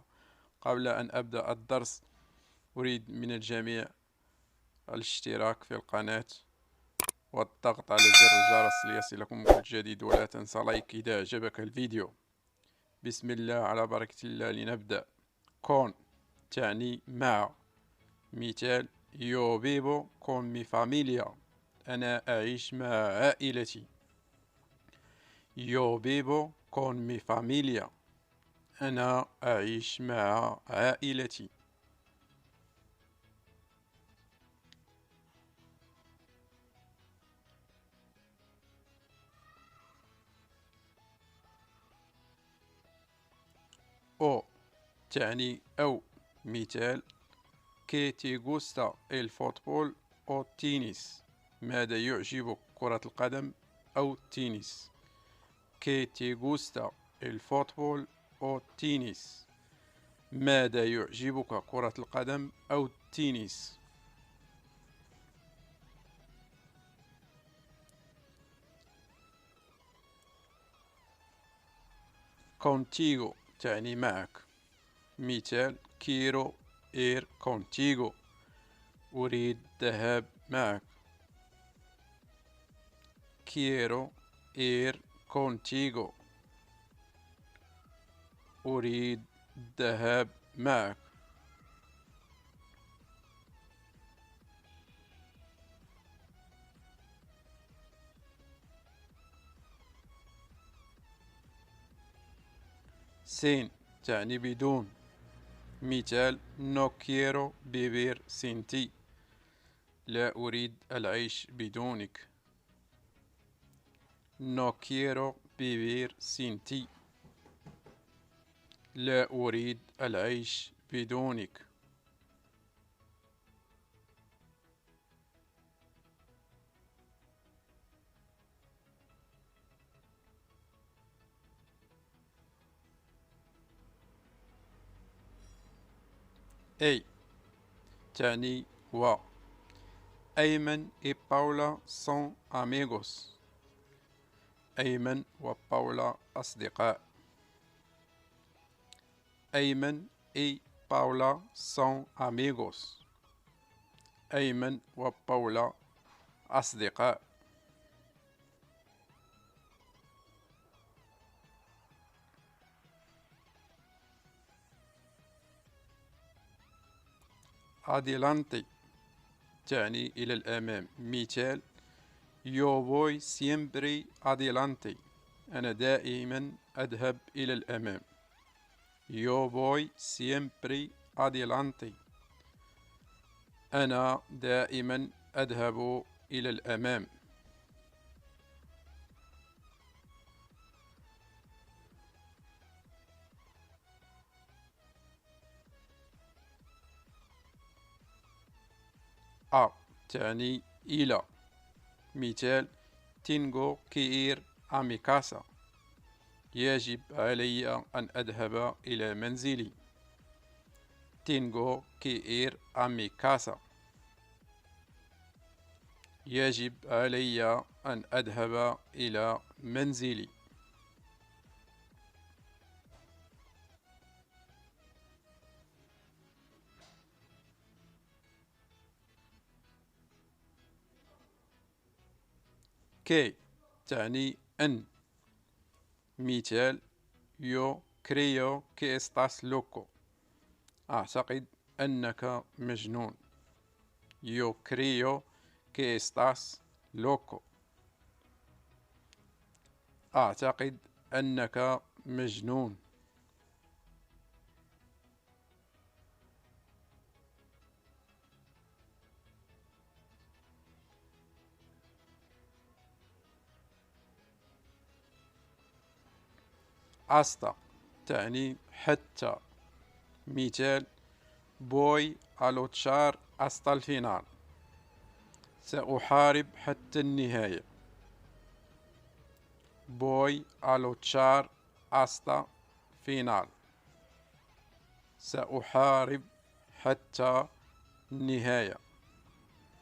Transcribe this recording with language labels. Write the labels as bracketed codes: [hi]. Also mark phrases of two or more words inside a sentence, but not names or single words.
[ar] قبل أن أبدأ الدرس أريد من الجميع الاشتراك في القناة والضغط على زر الجرس ليصلكم كل جديد، ولا تنسى لايك إذا أعجبك الفيديو. بسم الله على بركة الله، لنبدأ. كون تعني مع. مثال: [es] Yo vivo con mi familia. [ar] أنا أعيش مع عائلتي. [es] Yo vivo con mi familia. [ar] أنا أعيش مع عائلتي. أو تعني أو. مثال: [es] Que te gusta el fútbol o tenis. [ar] ماذا يعجبك، كرة القدم أو التنس؟ [es] Que te gusta el fútbol o tenis. [ar] ماذا يعجبك، كرة القدم أو التنس؟ contigo تعني معك. مثال: [es] quiero ir contigo. [ar] أريد الذهاب معك. [es] quiero ir contigo. [ar] أريد الذهاب معك. sin تعني بدون. مثال: [es] no quiero vivir sin ti. [ar] لا أريد العيش بدونك. [es] no quiero vivir sin ti. [ar] لا أريد العيش بدونك. أي تعني و. [es] أيمن y Paula son amigos. [ar] أيمن وباولا أصدقاء. [es] أيمن y Paula son amigos. [ar] أيمن وباولا أصدقاء. adelante تعني إلى الأمام. مثال: [es] yo voy siempre adelante. [ar] أنا دائما أذهب إلى الأمام. [es] yo voy siempre adelante. [ar] أنا دائما أذهب إلى الأمام. أ تعني إلى. مثال: [es] tengo que ir a mi casa. [ar] يجب علي أن أذهب إلى منزلي. [es] tengo que ir a mi casa. [ar] يجب علي أن أذهب إلى منزلي. كي تعني أن. مثال: [es] yo creo que estás loco. [ar] أعتقد أنك مجنون. [es] yo creo que estás loco. [ar] أعتقد أنك مجنون. hasta تعني حتى. مثال: [es] voy a luchar hasta el final. [ar] سأحارب حتى النهاية. [es] voy a luchar hasta final. [ar] سأحارب حتى النهاية.